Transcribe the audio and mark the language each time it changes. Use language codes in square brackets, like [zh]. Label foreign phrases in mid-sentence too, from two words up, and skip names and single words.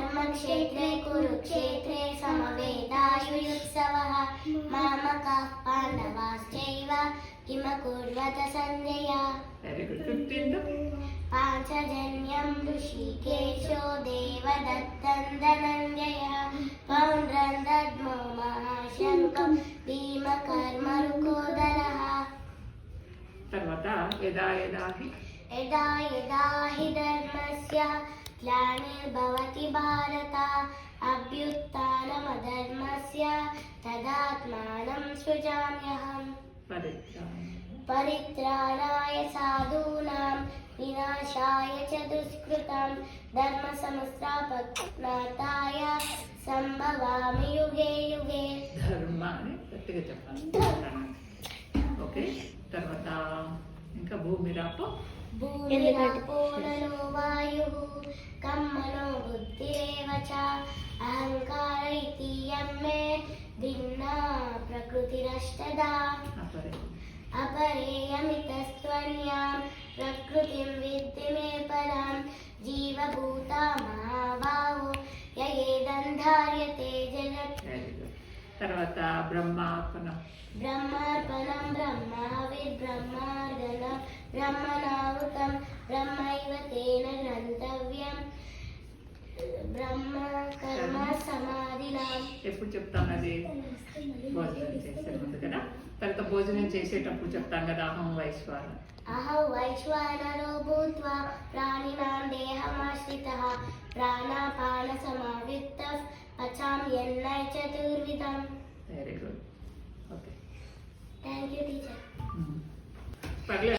[sa] क्षेत्रे कुरुक्षेत्रे समवेदायुयुत्सवः मामकाः पाण्डवाश्चैव किमकुर्वत सञ्जय. [en] Very good. 15th. [sa] पाञ्चजन्यं ऋषिकेशो देवदत्तं धनञ्जयः पौण्ड्रं दद्मो महाशङ्कं भीमकर्मरुकोदरः. [te] తర్వాత [sa] యదా యదా హి यदा यदा हि धर्मस्य ग्लानिर्भवति भारत अभ्युत्थानमधर्मस्य तदात्मानं सृजाम्यहम्. परित्राणाय साधूनां विनाशाय च दुष्कृतं धर्मसंस्थापनार्थाय संभवामि युगे युगे. [te] ధర్మాన్ని గట్టిగా చెప్పాలి. ఓకే. తర్వాత ఇంకా భూమిరాపో [sa] भूमिरापो नलो वायुः कम्मनो बुद्धिरेव च अहङ्कार इति यं मे भिन्ना प्रकृतिरष्टधा. अपरेयमितस्त्वन्यां प्रकृतिं विद्धि मे परां जीवभूता महाबाहो ययेदन्धार्यते जगत्. [te] తర్వాత బ్రహ్మార్పణం [sa] ब्रह्मार्पणं ब्रह्माविर्ब्रह्मार्दनं ब्रह्मणाहुतं ब्रह्मैव तेन गन्तव्यं ब्रह्म कर्म समाधिनाम्. [te] ఎప్పుడు చెప్తాం అది భోజనం చేసే ముందు కదా. తర్వాత భోజనం చేసేటప్పుడు చెప్తాం కదా [sa] అహం వైశ్వాన. अहं वैश्वानरो भूत्वा प्राणिनां देहमाश्रितः प्राणापानसमायुक्तः पचाम्यन्नं चतुर्विधं. [en] Very good. Okay. Thank you, teacher. [te] పర్లేదు.